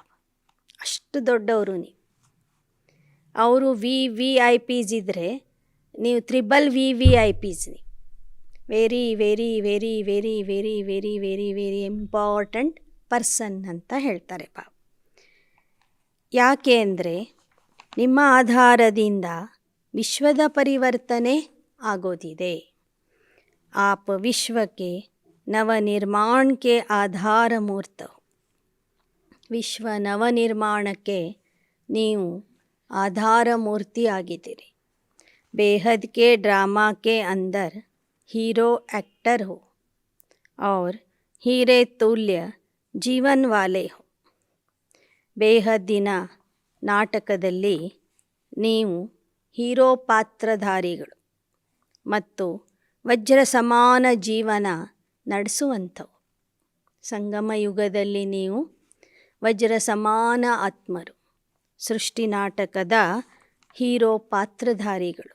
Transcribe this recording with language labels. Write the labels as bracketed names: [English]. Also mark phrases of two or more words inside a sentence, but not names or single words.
[Kannada] ಅಷ್ಟು ದೊಡ್ಡವರು ನೀವು. ಅವರು VVIPs ಇದ್ದರೆ ನೀವು VVIPs ನೀವು. [English] very very very very very very very very important person [Kannada] ಅಂತ ಹೇಳ್ತಾರೆ ಬಾಬಾ. ಯಾಕೆ ಅಂದರೆ ನಿಮ್ಮ ಆಧಾರದಿಂದ ವಿಶ್ವದ ಪರಿವರ್ತನೆ ಆಗೋದಿದೆ. [Hindi] आप विश्व के नवनिर्माण के आधार मूर्त हो. [Kannada] ವಿಶ್ವ ನವನಿರ್ಮಾಣಕ್ಕೆ ನೀವು ಆಧಾರ ಮೂರ್ತಿ ಆಗಿದ್ದೀರಿ. [Hindi] बेहद के ड्रामा के अंदर [English] hero actor [Hindi] हो और हीरे तुल्य जीवन वाले हो. [Kannada] ಬೇಹದ್ದಿನ ನಾಟಕದಲ್ಲಿ ನೀವು ಹೀರೋ ಪಾತ್ರಧಾರಿಗಳು ಮತ್ತು ವಜ್ರ ಸಮಾನ ಜೀವನ ನಡೆಸುವಂಥವು. ಸಂಗಮ ಯುಗದಲ್ಲಿ ನೀವು ವಜ್ರ ಸಮಾನ ಆತ್ಮರು, ಸೃಷ್ಟಿ ನಾಟಕದ ಹೀರೋ ಪಾತ್ರಧಾರಿಗಳು.